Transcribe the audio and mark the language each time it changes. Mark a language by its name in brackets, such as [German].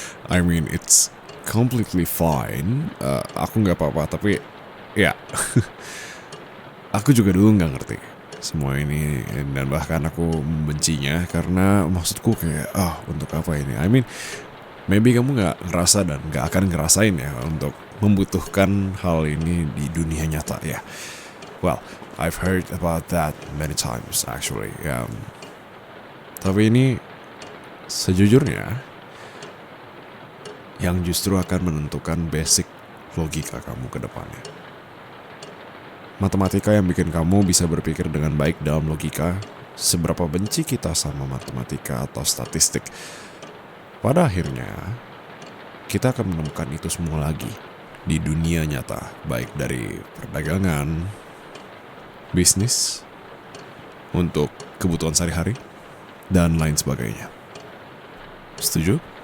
[English] I mean, it's completely fine. [Indonesian] Aku nggak apa-apa, tapi ya, aku juga dulu nggak ngerti semua ini, dan bahkan aku membencinya karena maksudku kayak, untuk apa ini? [English] I mean, maybe [Indonesian] kamu nggak ngerasa dan nggak akan ngerasain ya untuk membutuhkan hal ini di dunia nyata ya. [English] Well, I've heard about that many times actually. [Indonesian] Tapi ini sejujurnya yang justru akan menentukan basic logika kamu ke depannya. Matematika yang bikin kamu bisa berpikir dengan baik dalam logika. Seberapa benci kita sama matematika atau statistik, pada akhirnya kita akan menemukan itu semua lagi di dunia nyata, baik dari perdagangan, bisnis, untuk kebutuhan sehari-hari, dan lain sebagainya. Setuju?